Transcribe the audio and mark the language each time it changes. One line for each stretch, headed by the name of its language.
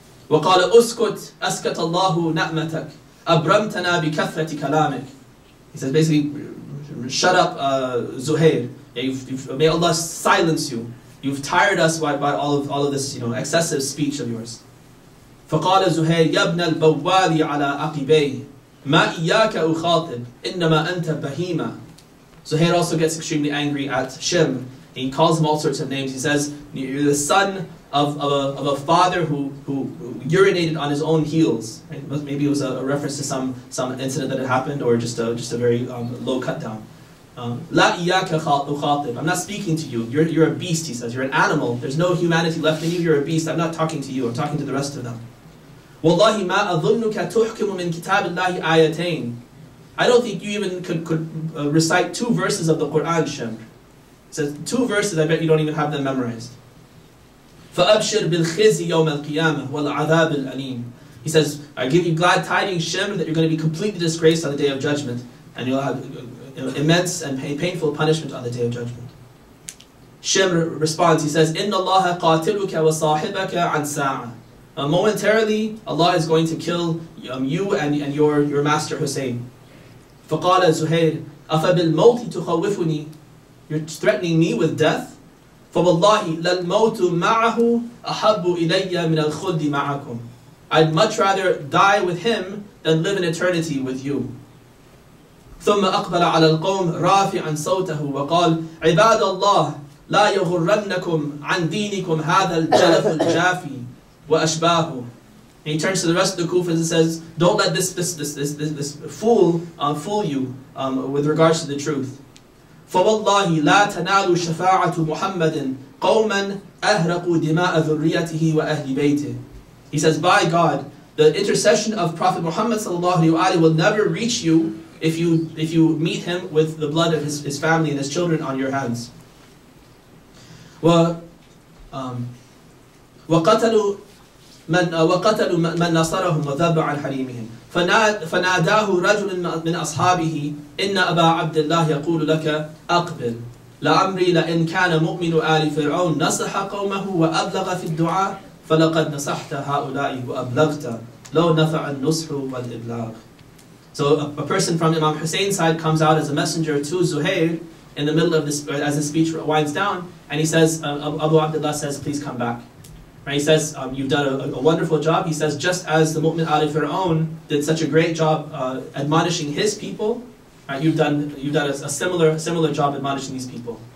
Arabic: وَقَالَ أُسْكُتْ أَسْكَتَ اللَّهُ نَعْمَتَكَ أَبْرَمْتَنَا بِكَثْرَةِ كَلَامِكَ.
English: He says basically, shut up Zuhair. May Allah silence you. You've tired us by all of this excessive speech of yours.
Arabic: فقال زهير يا ابن البوال على عقبيه ما إياك أخاطب إنما أنت بهيمة.
English: Zuhair also gets extremely angry at Shimr. He calls him all sorts of names. He says, you're the son of a father who urinated on his own heels. Right? Maybe it was a reference to some incident that had happened, or just a very low cut down.
Arabic: La iyaka ukhatib.
English: I'm not speaking to you. You're a beast, he says. You're an animal. There's no humanity left in you. You're a beast. I'm not talking to you. I'm talking to the rest of them.
Arabic: Wallahi ma adhunnuka tuhkimu min kitabillahi ayatain.
English: I don't think you even could recite 2 verses of the Quran, Shem. It says 2 verses, I bet you don't even have them memorized.
Arabic: فَأَبْشِرْ بِالْخِزِي يَوْمَ الْقِيَامَةِ وَالْعَذَابِ الْأَلِيمِ.
English: He says, I give you glad tidings, Shem, that you're going to be completely disgraced on the day of judgment, and you'll have immense and painful punishment on the day of judgment. Shem responds, he says,
Arabic: إِنَّ اللَّهَ قَاتِلُكَ وَصَاحِبَكَ عَنْ سَاعَةٍ.
English: Momentarily, Allah is going to kill you and your master Hussein.
Arabic: فَقَالَ زُهَيْرٌ أَفَبِالْمَوْتِ تُخَوِّفُنِي.
English: You're threatening me with death?
Arabic: فَوَاللَّهِ لَلْمَوْتُ مَعَهُ أَحَبُّ إِلَيَّ مِنَ الْخُلْدِ مَعَكُمْ.
English: I'd much rather die with him than live in eternity with you.
Arabic: ثُمَّ أَقْبَلَ عَلَى الْقَوْمِ رَافِعًا صَوْتَهُ وَقَالَ عِبَادَ اللَّهِ لَا يَغُرَّنَّكُمْ عَنْ دِينِكُمْ هَذَا الْجَلَفُ الْجَافِي وَأَشْبَاهُ.
English: And he turns to the rest of the Kufans and says, don't let this fool fool you with regards to the truth.
Arabic: فَوَاللَّهِ لَا تَنَالُ شَفَاعَةُ مُحَمَّدٍ قَوْمًا أَهْرَقُوا دِمَاءَ ذُرِّيَّتِهِ وَأَهْلِ بَيْتِهِ.
English: He says, by God, the intercession of Prophet Muhammad ﷺ will never reach you if you meet him with the blood of his family and his children on your hands.
Arabic: وَقَتَلُوا مَنْ نَصَرَهُمْ وَذَبَّ عَنْ حَرِيمِهِمْ فناداه رجل من أصحابه إن أبا عبد الله يقول لك أقبل لعمري لئن كان مؤمن آل فرعون نصح قومه وأبلغ في الدعاء فلقد نصحت هؤلاء وأبلغت لو نفع النصح والإبلاغ.
English: So a person from Imam Hussein's side comes out as a messenger to Zuhair in the middle of this, as the speech winds down, and he says, Abu Abdullah says, please come back. Right? He says, you've done a wonderful job. He says, just as the Mu'min Ali Fir'aun did such a great job admonishing his people, right, you've done a similar job admonishing these people.